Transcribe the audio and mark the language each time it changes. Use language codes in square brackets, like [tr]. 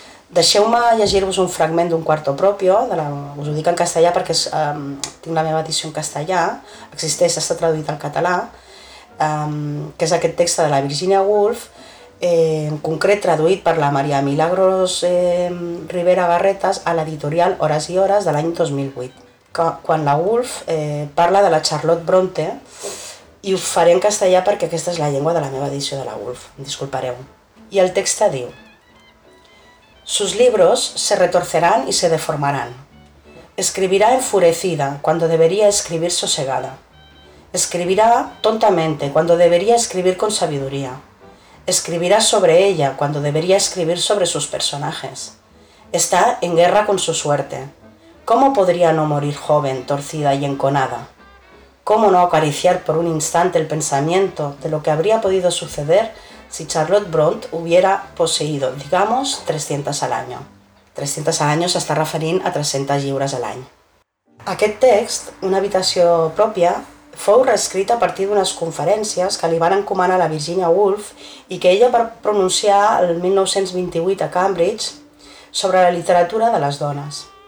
[ca] Deixeu-me llegir-vos un fragment d'un quarto propio, us ho dic en castellà perquè tinc la meva edició en castellà, existeix, està traduït al català, que és aquest text de la Virginia Woolf, en concret traduït per la Maria Milagros Rivera Barretas a l'editorial Hores i Hores de l'any 2008, quan la Woolf parla de la Charlotte Bronte, i ho faré en castellà perquè aquesta és la llengua de la meva edició de la Woolf, disculpareu. I el text diu: [es] Sus libros se retorcerán y se deformarán. Escribirá enfurecida cuando debería escribir sosegada. Escribirá tontamente cuando debería escribir con sabiduría. Escribirá sobre ella cuando debería escribir sobre sus personajes. Está en guerra con su suerte. ¿Cómo podría no morir joven, torcida y enconada? ¿Cómo no acariciar por un instante el pensamiento de lo que habría podido suceder si Charlotte Bront hubiera poseído, digamos, 300 al año? [ca] 300 al año s'està referint a 300 lliures a l'any. Aquest text, Una habitació pròpia, fou reescrit a partir d'unes conferències que li van encomanar a la Virginia Woolf i que ella va pronunciar el 1928 a Cambridge sobre la literatura de les dones.